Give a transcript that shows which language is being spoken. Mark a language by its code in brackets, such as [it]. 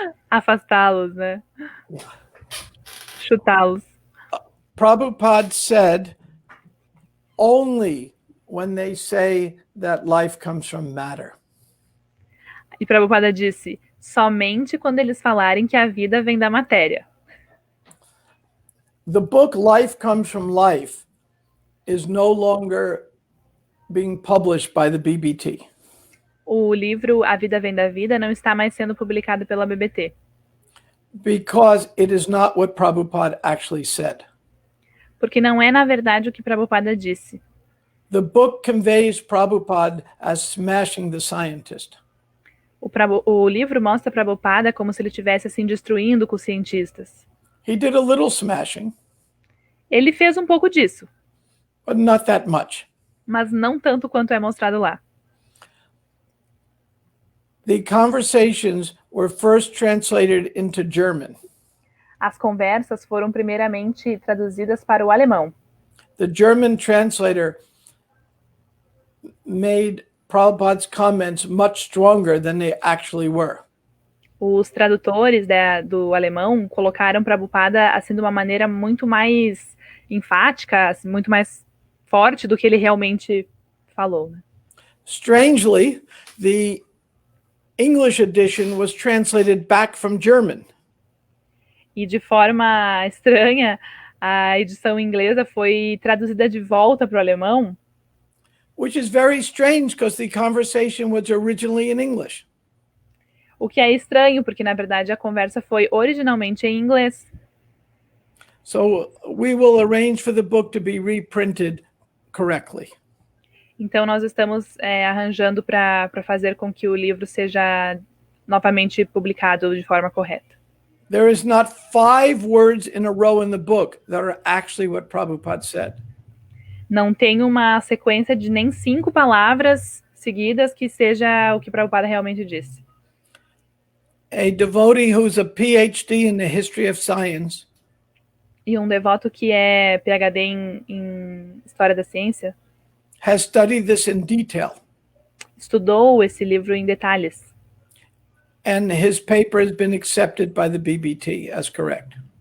[pt] Afastá-los, né? Chutá-los. [en] Prabhupada said, only when they say that life comes from matter. [pt] E Prabhupada disse, somente quando eles falarem que a vida vem da matéria. [en] The book Life Comes from Life is no longer being published by the BBT. [pt] O livro A Vida Vem da Vida não está mais sendo publicado pela BBT. [en] Because it is not what Prabhupada actually said. [pt] Porque não é, na verdade, o que Prabhupada disse. [en] The book conveys Prabhupada as smashing the scientist. [pt] O livro mostra Prabhupada como se ele estivesse assim destruindo com os cientistas. [en] He did a little smashing. [pt] Ele fez um pouco disso. [en] but not that much. [pt] mas não tanto quanto é mostrado lá. [en] The conversations were first translated into German. [pt] As conversas foram primeiramente traduzidas para o alemão. [en] The German translator made Prabhupada's comments much stronger than they actually were. [pt] Os tradutores do alemão colocaram Prabhupada assim de uma maneira muito mais enfática, assim, muito mais forte do que ele realmente falou. Né? [en] Strangely, the English edition was translated back from German. [pt] E de forma estranha, a edição inglesa foi traduzida de volta para o alemão, [en] which is very strange because the conversation was originally in English. [pt] o que é estranho, porque na verdade a conversa foi originalmente em inglês. [en] So we will arrange for the book to be reprinted correctly. [pt] Então nós estamos arranjando para fazer com que o livro seja novamente publicado de forma correta. [en] There is not 5 words in a row in the book that are actually what Prabhupada said. [pt] Não tem uma sequência de nem 5 palavras seguidas que seja o que Prabhupada realmente disse. [en] A devotee who's a PhD in the history of science [pt] E um devoto que é PhD em História da Ciência [en] has studied this in detail, [pt] estudou esse livro em detalhes. [en] and his paper has been accepted by the BBT as correct.